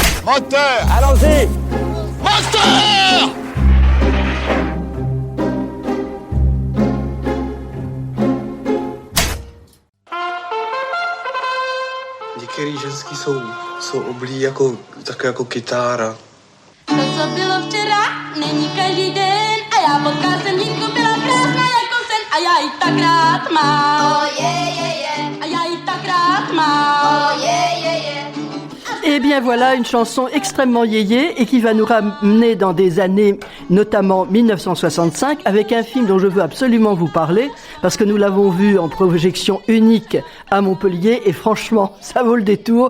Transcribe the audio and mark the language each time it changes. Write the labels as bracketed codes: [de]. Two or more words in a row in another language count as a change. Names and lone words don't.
[fr] Moteur! Allons-y! Moteur! [cs] Některý ženský jsou oblí jako kytára. To, co bylo včera, není každý den. A já potkal jsem dívku, byla krásná jako sen. A já ji tak rád mám. [en] Oh, yeah. [cs] A já ji tak rád mám. [en] Oh, yeah. [fr] Eh bien voilà, une chanson extrêmement yéyé et qui va nous ramener dans des années, notamment 1965, avec un film dont je veux absolument vous parler, parce que nous l'avons vu en projection unique à Montpellier, et franchement, ça vaut le détour.